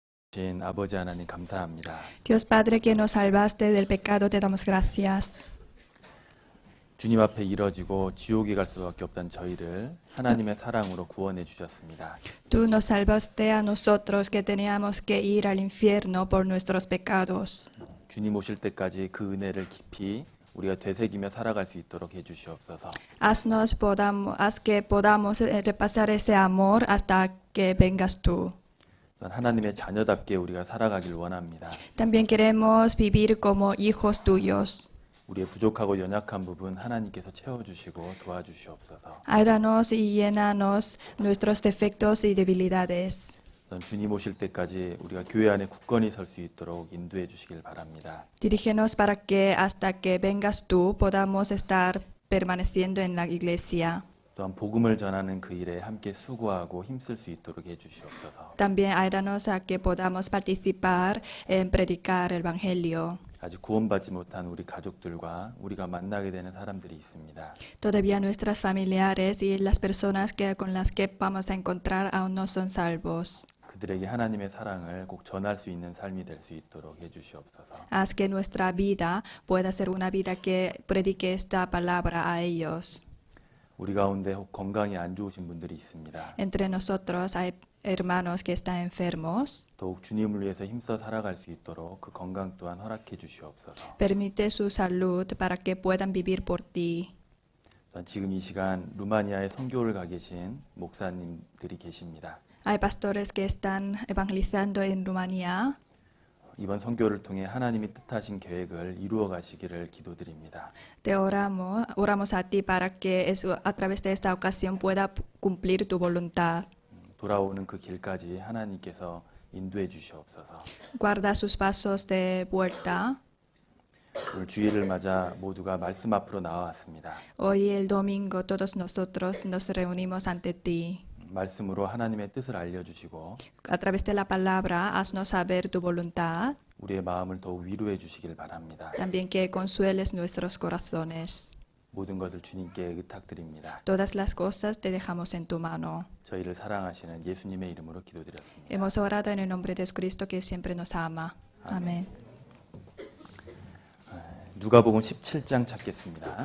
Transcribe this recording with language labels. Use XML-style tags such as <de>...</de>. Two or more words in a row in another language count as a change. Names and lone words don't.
<ko>신 아버지 하나님 감사합니다.</ko> <es>Dios Padre que nos salvaste del pecado, te damos gracias.</es> <ko>주님 앞에 이뤄지고 지옥에 갈 수밖에 없던 저희를 하나님의 사랑으로 구원해 주셨습니다.</ko> <es>Tú nos salvaste a nosotros que teníamos que ir al infierno por nuestros pecados.</es> <ko>주님 오실 때까지 그 은혜를 깊이 우리가 되새기며 살아갈 수 있도록 해 주시옵소서.</ko> <es>Haz que podamos repasar ese amor hasta que vengas tú.</es> <ko>또한 하나님의 자녀답게 우리가 살아가길 원합니다.</ko> <es>También queremos vivir como hijos tuyos.</es> <ko>우리의 부족하고 연약한 부분 하나님께서 채워주시고 도와주시옵소서.</ko> <es>Ayúdanos y llénanos nuestros defectos y debilidades.</es> <ko>또한 주님 오실 때까지 우리가 교회 안에 굳건히 설 수 있도록 인도해 주시길 바랍니다.</ko> <es>Dirígenos para que hasta que vengas tú podamos estar permaneciendo en la iglesia.</es> <ko>또한 복음을 전하는 그 일에 함께 수고하고 힘쓸 수 있도록 해 주시옵소서.</ko> <es>También ayúdanos a que podamos participar en predicar el Evangelio.</es> <ko>아직 구원받지 못한 우리 가족들과 우리가 만나게 되는 사람들이 있습니다.</ko> <es>Todavía nuestras familiares y las personas con las que vamos a encontrar aún no son salvos.</es> <ko>그들에게 하나님의 사랑을 꼭 전할 수 있는 삶이 될 수 있도록 해 주시옵소서.</ko> <es>Haz que nuestra vida pueda ser una vida que predique esta palabra a ellos.</es> <ko>우리 가운데 혹 건강이 안 좋으신 분들이 있습니다.</ko> <es>Entre nosotros hay hermanos que están enfermos.</es> <ko>더욱 주님을 위해서 힘써 살아갈 수 있도록 그 건강 또한 허락해 주시옵소서.</ko> <es>Permite su salud para que puedan vivir por ti.</es> <ko>또한 지금 이 시간 루마니아에 선교를 가 계신 목사님들이 계십니다.</ko> <es>Hay pastores que están evangelizando en Rumanía.</es> <ko>이번 선교를 통해 하나님이 뜻하신 계획을 이루어 가시기를 기도드립니다.</ko> <es>Te oramos a ti para que a través de esta ocasión pueda cumplir tu voluntad.</es> <ko>돌아오는 그 길까지 하나님께서 인도해 주시옵소서.</ko> <es>Guarda sus pasos de vuelta.</es> <ko>오늘 주일을 맞아 모두가 말씀 앞으로 나와왔습니다.</ko> <es>Hoy el domingo todos nosotros nos reunimos ante ti.</es> <ko>말씀으로 하나님의 뜻을 알려주시고</ko> <es>A través de la palabra, haznos saber tu voluntad.</es> <ko>우리의 마음을 더욱 위로해 주시길 바랍니다.</ko> <es>También que consueles nuestros corazones.</es> <ko>모든 것을 주님께 의탁드립니다.</ko> <es>Todas las cosas te dejamos en tu mano.</es> <ko>저희를 사랑하시는 예수님의 이름으로 기도드렸습니다.</ko> <es>Hemos orado en el nombre de Cristo que siempre nos ama. Amén.</es> <ko>누가복음 17장 찾겠습니다.</ko>